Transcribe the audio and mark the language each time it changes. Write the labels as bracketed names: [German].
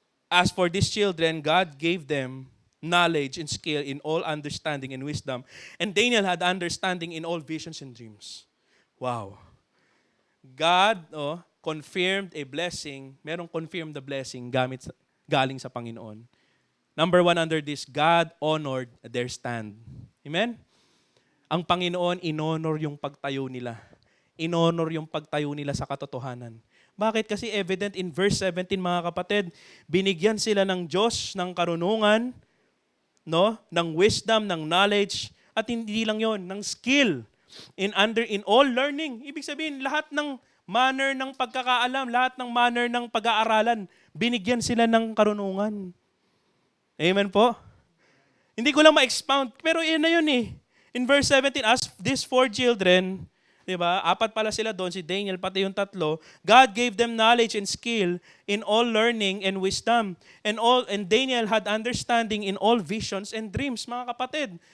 [English] As for these children, God gave them knowledge and skill in all understanding and wisdom. And Daniel had understanding in all visions and dreams. Wow. God, confirmed a blessing, [Filipino] merong [English] confirmed the blessing galing sa Panginoon. Number 1 under this, God honored their stand. Amen? [Filipino] Ang Panginoon, inonor yung pagtayo nila. Inonor yung pagtayo nila sa katotohanan. Bakit? Kasi evident in verse 17, mga kapatid, binigyan sila ng Diyos ng karunungan, ng wisdom, ng knowledge, at hindi lang yon, ng [English] skill in all learning. [Filipino] Ibig sabihin, lahat ng manner ng pagkakaalam, lahat ng manner ng pag-aaralan, binigyan sila ng karunungan. Amen po? Hindi ko lang ma-expound, pero yun na yun eh. [English] In verse 17, as these 4 children, [Filipino] di ba, 4 pala sila doon, si Daniel, pati yung 3, [English] God gave them knowledge and skill in all learning and wisdom. And Daniel had understanding in all visions and dreams, [Filipino] mga kapatid.